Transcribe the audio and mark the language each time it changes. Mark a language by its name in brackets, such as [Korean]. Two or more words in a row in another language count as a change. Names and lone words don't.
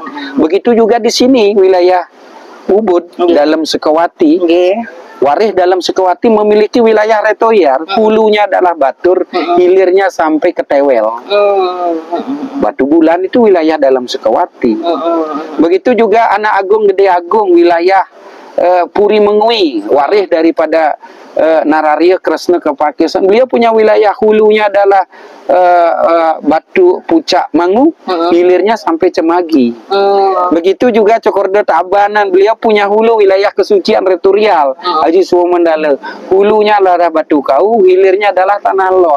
[Indonesian] Begitu juga di sini wilayah Ubud dalam Sekawati. Warih dalam Sekawati memiliki wilayah retorial, hulunya adalah Batur, hilirnya sampai ke Tewel. Batu Bulan itu wilayah dalam Sekawati. Begitu juga Anak Agung Gede Agung, wilayah Puri Mengui, warih daripada Nararya Kresna Kepakisan. Beliau punya wilayah hulunya adalah Batu Pucak Mangu, hilirnya sampai Cemagi. Begitu juga Cokorda Tabanan, beliau punya hulu wilayah kesucian retorial Haji Suwa Mandala, hulunya adalah Batu Kau, hilirnya adalah Tanah Lot.